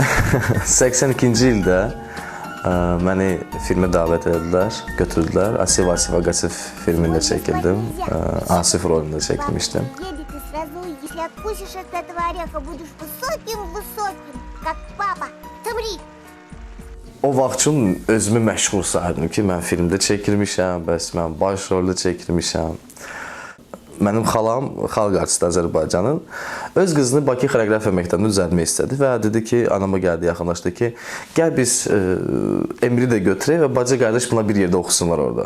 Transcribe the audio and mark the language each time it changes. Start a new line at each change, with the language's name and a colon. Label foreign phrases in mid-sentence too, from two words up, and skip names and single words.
Azerbaijani: 82-ci ildə məni filmə dəvət edildilər, götürdülər. Asiv Agasiv filmində çəkildim. Asif rolunda çəkilmişdim.
Russian: Если откусишь от этого ореха, будешь высоким-высоким, как папа. Смотри.
Azerbaijani: O vaxt üçün özümü məşğul sayırdım ki, mən filmdə çəkilmişəm, bəs mən baş rolda çəkilmişəm. Mənim xalam, xalq artisti Azərbaycanın, öz qızını Bakı Xoreografiya məktəbində düzəltmək istədi və dedi ki, anama gəldi, yaxınlaşdı ki, gəl biz Emiri də götürək və bacı qardaş buna bir yerdə oxusunlar orada.